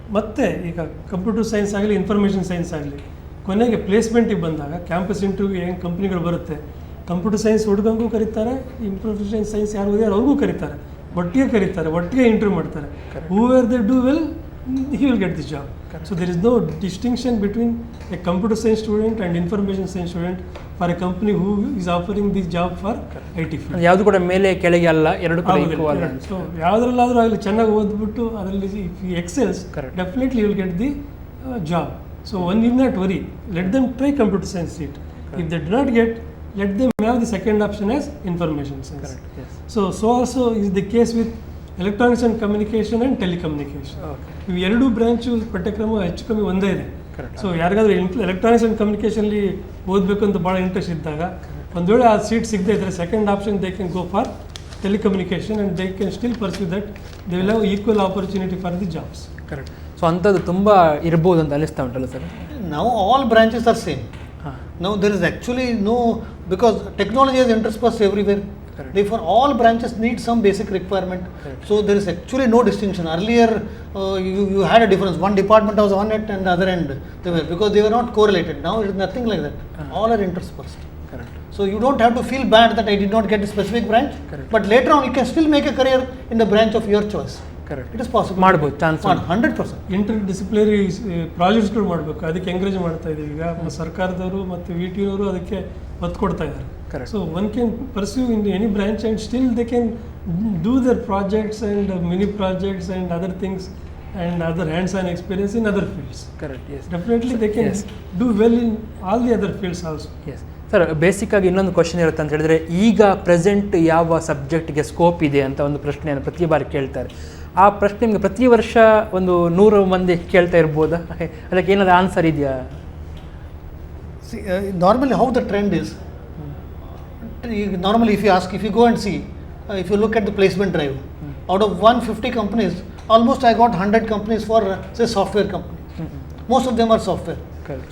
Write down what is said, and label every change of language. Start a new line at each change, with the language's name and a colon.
Kannada: ಮತ್ತು ಈಗ computer science ಆಗಲಿ ಇನ್ಫಾರ್ಮೇಷನ್ ಸೈನ್ಸ್ ಆಗಲಿ ಕೊನೆಗೆ ಪ್ಲೇಸ್ಮೆಂಟಿಗೆ ಬಂದಾಗ ಕ್ಯಾಂಪಸ್ ಇಂಟರ್ವ್ಯೂ ಏನು ಕಂಪ್ನಿಗಳು ಬರುತ್ತೆ, ಕಂಪ್ಯೂಟರ್ ಸೈನ್ಸ್ ಹುಡುಗಂಗೂ ಕರೀತಾರೆ, ಇನ್ಫಾರ್ಮೇಷನ್ ಸೈನ್ಸ್ ಯಾರು ಓದಿಯಾರು ಅವ್ರಿಗೂ ಕರೀತಾರೆ, ಒಟ್ಟಿಗೆ ಇಂಟರ್ವ್ಯೂ ಮಾಡ್ತಾರೆ.
English: Who where they do well he will get the job. So there is no distinction between a computer science student and information science student for a company who is offering this job for IT field.
Kannada: ಯಾವುದು ಕೂಡ ಮೇಲೆ ಕೆಳಗೆ ಅಲ್ಲ, ಎರಡು ಕೂಡ equal. So ಯಾವುದ್ರಲ್ಲಾದರೂ ಆಗಲಿ ಚೆನ್ನಾಗಿ ಓದ್ಬಿಟ್ಟು ಅದರಲ್ಲಿ
English: if he excels, definitely he will get the job. So one need not worry. Let them try computer science seat. If they do not get, let them have the second option as information science. Correct. Yes. So also is the case with electronics and communication and telecommunication.
Kannada: ಇವು ಎರಡು branch ಪಠ್ಯಕ್ರಮ ಹೆಚ್ಚು ಕಮ್ಮಿ ಒಂದೇ ಇದೆ. So ಯಾರಿಗಾದ್ರೂ electronics and ಕಮ್ಯುನಿಕೇಷನ್ಲಿ ಓದಬೇಕು ಅಂತ ಭಾಳ ಇಂಟ್ರೆಸ್ಟ್ ಇದ್ದಾಗ ಒಂದು ವೇಳೆ ಆ ಸೀಟ್ ಸಿಗದೇ ಇದ್ದರೆ second option
English: They can go for telecommunication and they can still pursue that they will have equal opportunity for the jobs. Correct.
Kannada: So ಅಂಥದ್ದು ತುಂಬ ಇರ್ಬೋದು ಅಂತ ಅನಿಸ್ತಾ ಉಂಟಲ್ಲ sir?
English: Now all branches are same. Now there is actually no, because technology is interspersed everywhere. Correct. Therefore all branches need some basic requirement. Correct. So there is actually no distinction. Earlier you had a difference, one department was on it and the other end they were, because they were not correlated. Now it is nothing like that. All are interspersed. Correct. So you don't have to feel bad that I did not get a specific branch. Correct. But later on you can still make a career in the branch of your choice. Correct. It is possible.
Kannada: ಮಾಡ್ಬೋದು, chance
English: 100%.
Kannada: Inter disciplinary ಪ್ರಾಜೆಕ್ಟ್ಸ್ಗಳು ಮಾಡಬೇಕು, ಅದಕ್ಕೆ encourage ಮಾಡ್ತಾ ಇದ್ದೀವಿ. ಈಗ ಸರ್ಕಾರದವರು ಮತ್ತು VTನವರು ಅದಕ್ಕೆ ಒತ್ತು ಕೊಡ್ತಾ ಇದ್ದಾರೆ.
English: Correct. So one can pursue in any branch and still they can do their projects and mini projects and other things and other hands-on experience in other fields. Correct. Yes. Definitely they can Yes. do well in all the other fields also.
Kannada: Yes sir, ಬೇಸಿಕ್ಕಾಗಿ ಇನ್ನೊಂದು question ಇರುತ್ತೆ ಅಂತ ಹೇಳಿದ್ರೆ, ಈಗ present ಯಾವ ಸಬ್ಜೆಕ್ಟ್ಗೆ scope ಇದೆ ಅಂತ ಒಂದು ಪ್ರಶ್ನೆಯನ್ನು ಪ್ರತಿ ಬಾರಿ ಕೇಳ್ತಾರೆ. ಆ ಪ್ರಶ್ನೆ ನಿಮಗೆ ಪ್ರತಿ ವರ್ಷ ಒಂದು 100 ಮಂದಿ ಕೇಳ್ತಾ ಇರ್ಬೋದಾ? ಅದಕ್ಕೆ ಏನಾದರೂ ಆನ್ಸರ್ ಇದೆಯಾ?
English: See, normally how the trend is, normally if you go and see, if you look at the placement drive, out of 150 companies, almost I got 100 companies for say software companies. Most of them are software. Correct.